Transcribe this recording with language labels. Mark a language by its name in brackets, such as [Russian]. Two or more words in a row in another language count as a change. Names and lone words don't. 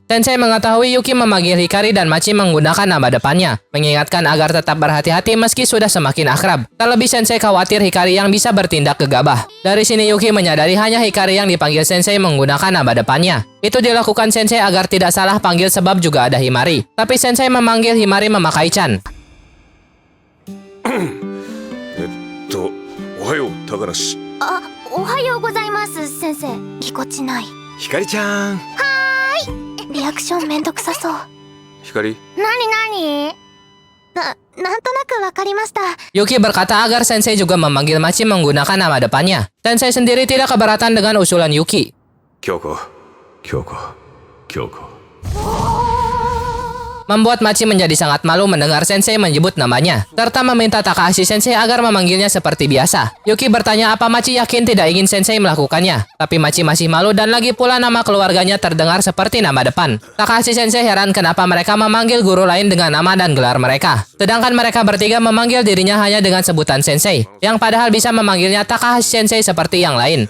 [Indonesian] Sensei mengetahui Yuki memanggil Hikari dan Machi menggunakan nama depannya, mengingatkan agar tetap berhati-hati meski sudah semakin akrab. Terlebih Sensei khawatir Hikari yang bisa bertindak gegabah. Dari sini Yuki menyadari hanya Hikari yang dipanggil Sensei menggunakan nama depannya. Itu dilakukan Sensei agar tidak salah panggil sebab juga ada Himari. Tapi Sensei memanggil Himari memakai Chan. [Japanese] おはよう、高梨。あ、おはようございます、先生。ぎこちない。ひかりちゃん。リアクションめんどくさそう。光なになんとなくわかりました。 [Indonesian] Yuki berkata agar Sensei juga memanggil Machi menggunakan nama depannya. Sensei sendiri tidak keberatan dengan usulan Yuki. 京子京子京子 Membuat Machi menjadi sangat malu mendengar Sensei menyebut namanya, serta meminta Takahashi Sensei agar memanggilnya seperti biasa. Yuki bertanya apa Machi yakin tidak ingin Sensei melakukannya, tapi Machi masih malu dan lagi pula nama keluarganya terdengar seperti nama depan. Takahashi Sensei heran kenapa mereka memanggil guru lain dengan nama dan gelar mereka, sedangkan mereka bertiga memanggil dirinya hanya dengan sebutan Sensei, yang padahal bisa memanggilnya Takahashi Sensei seperti yang lain.